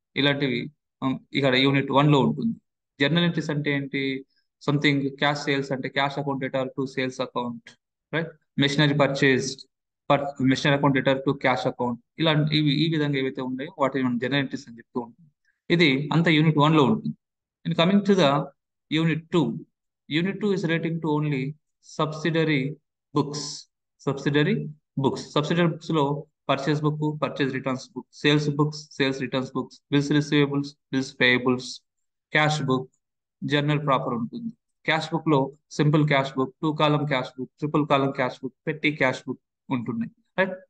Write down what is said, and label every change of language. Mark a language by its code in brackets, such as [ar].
[te] ఇలాంటివి ఇక్కడ యూనిట్ 1 లో ఉంటుంది. జర్నల్ ఎంట్రీస్ అంటే ఏంటి? సంథింగ్ క్యాష్ సేల్స్ అంటే cash account debtor to sales account, right. Machinery purchased, machinery account debtor to cash account. ఇలాంటి ఈ విధంగా ఏవైతే ఉన్నాయో వాటిని మనం జర్నల్ ఎంట్రీస్ అని చెప్తూ ఉంటాం. ఇది అంత యూనిట్ 1 లో ఉంటుంది. [en] And coming to the unit 2. Unit 2 is relating to only subsidiary books. [te] Subsidiary subsidiary books లో purchase book, purchase returns book, sales books, sales returns books, bills receivables, bills payables, cash book, journal proper ఉంటుంది. Cash book లో simple cash book, 2 కాలం cash book, triple కాలం cash book, పెట్టి cash book ఉంటున్నాయి, right.